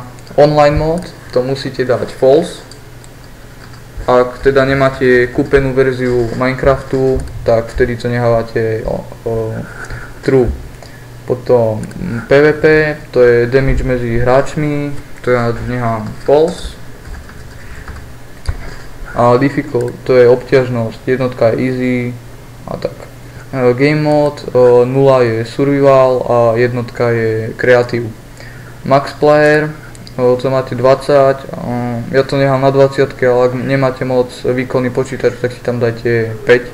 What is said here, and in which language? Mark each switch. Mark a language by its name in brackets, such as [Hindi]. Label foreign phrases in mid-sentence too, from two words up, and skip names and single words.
[English] Online mode, [Slovak] to musíte dať false. Ak teda nemáte kúpenú verziu Minecraftu, tak vtedy to nehávate true. Potom PvP, to je damage medzi hráčmi, to ja nechám false. A difficult, to je obťažnosť, jednotka je easy a tak. [English] Game mode, [Slovak] 0 je survival a jednotka je creative. [English] Max player, [Slovak] to máte 20, ja to nechám na 20, ale ak nemáte moc výkonný počítač, tak si tam dajte 5.